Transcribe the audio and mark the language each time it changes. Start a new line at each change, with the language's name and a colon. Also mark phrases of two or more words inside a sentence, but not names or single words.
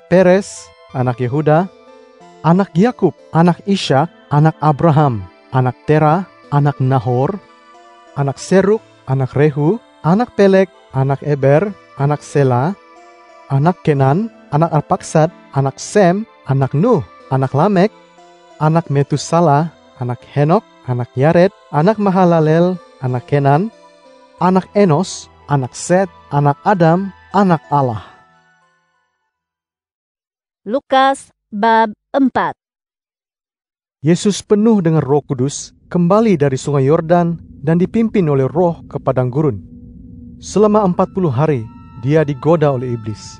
Indonesian: Peres, anak Yehuda, anak Yakub, anak Ishak, anak Abraham, anak Terah, anak Nahor, anak Seruk, anak Rehu, anak Pelek, anak Eber, anak Sela, anak Kenan, anak Arpaksad, anak Sem, anak Nuh, anak Lamek, anak Metusala, anak Henok, anak Yared, anak Mahalalel, anak Kenan, anak Enos, anak Set, anak Adam, anak Allah. Lukas bab 4. Yesus penuh dengan Roh Kudus kembali dari sungai Yordan dan dipimpin oleh Roh ke padang gurun. Selama 40 hari dia digoda oleh iblis.